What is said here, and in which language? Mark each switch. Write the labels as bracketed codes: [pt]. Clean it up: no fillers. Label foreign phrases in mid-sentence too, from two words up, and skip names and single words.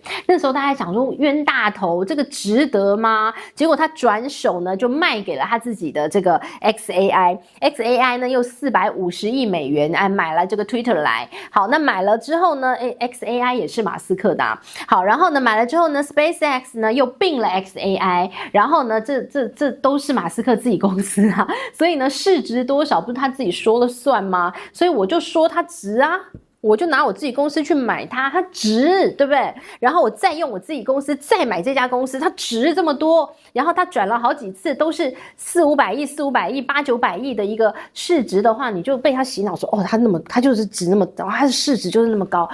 [zh] 那時候他還想說冤大頭，這個值得嗎？結果他轉手呢，就賣給了他自己的這個 XAI 呢又450億美元，買了這個 Twitter 來。好，那買了之後呢，XAI 也是馬斯克的啊。好，然後呢，買了之後呢 ，SpaceX 呢又併了 XAI。然後呢，這都是馬斯克自己公司啊，所以呢，市值多少不是他自己說了算嗎？所以我就說他值啊。我就拿我自己公司去買它，它值，對不对？然後我再用我自己公司再買這家公司，它值這麼多，然後它轉了好幾次都是400-500億、400-500億、800-900億的一個市值的話，你就被他洗腦說，哦，它就是值那麼高，它的市值就是那麼高。